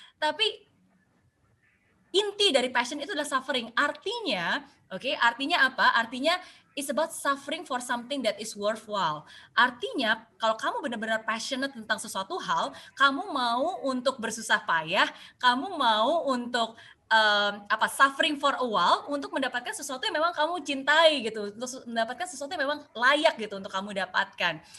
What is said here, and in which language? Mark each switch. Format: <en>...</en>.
<id>Tapi inti dari passion itu adalah suffering. Artinya, artinya apa? Artinya</id> <en>it's about suffering for something that is worthwhile.</en> <id>Artinya, kalau kamu benar-benar passionate tentang sesuatu hal, kamu mau untuk bersusah payah, kamu mau untuk</id> <en>suffering for a while</en> <id>untuk mendapatkan sesuatu yang memang kamu cintai gitu, untuk mendapatkan sesuatu yang memang layak gitu untuk kamu dapatkan.</id>